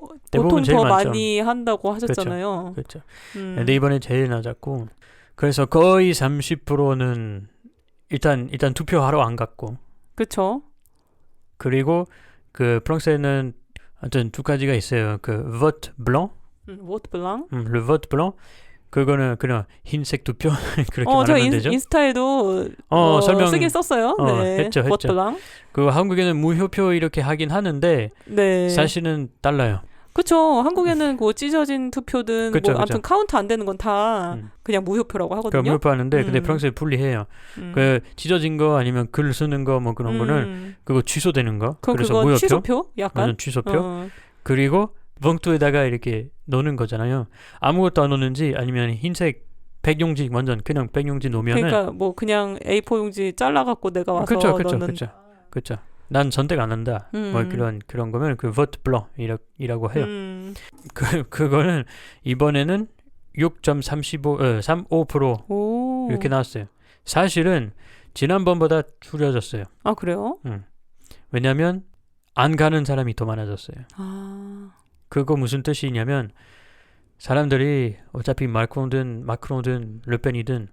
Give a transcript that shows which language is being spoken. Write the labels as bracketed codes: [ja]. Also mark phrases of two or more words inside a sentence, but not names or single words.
[ko] 대부분 보통 제일 더 많죠. 많이 한다고 하셨잖아요. 그렇죠. 근데 이번에 제일 낮았고 그래서 거의 30%는 일단 투표하러 안 갔고 그렇죠. 그리고 그 프랑스에는 하여튼 두 가지가 있어요. [fr] 그 vote blanc, vote blanc. le vote blanc [ko] 그거는 그냥 흰색 투표 그렇게 저 말하면 되죠. 인스타에도 설명 쓰긴 썼어요. 네. 했죠. [fr] vote blanc. [ko] 그 한국에는 무효표 이렇게 하긴 하는데 네. 사실은 달라요. 그렇죠. 한국에는 그 찢어진 투표든 그쵸, 뭐 아무튼 카운트 안 되는 건 다 그냥 무효표라고 그 하거든요. 무효표하는데 근데 프랑스에 분리해요. 그 찢어진 거 아니면 글 쓰는 거 뭐 그런 거는 그거 취소되는 거. 그래서 그건 무효표. 취소표? 약간 완전 취소표. 그리고 봉투에다가 이렇게 넣는 거잖아요. 아무것도 안 넣는지 아니면 흰색 백용지 완전 그냥 백용지 놓으면은 그러니까 뭐 그냥 A4 용지 잘라갖고 내가 와서 넣는. 그렇죠. 난 선택 안 한다. 뭐 그런 거면 그 [fr] vote blanc [ko] 이라고 해요. 그거는 이번에는 6.35% 이렇게 나왔어요. 사실은 지난번보다 줄여졌어요. 아 그래요? 왜냐하면 안 가는 사람이 더 많아졌어요. 그거 무슨 뜻이냐면 사람들이 어차피 마크롱든 르펜이든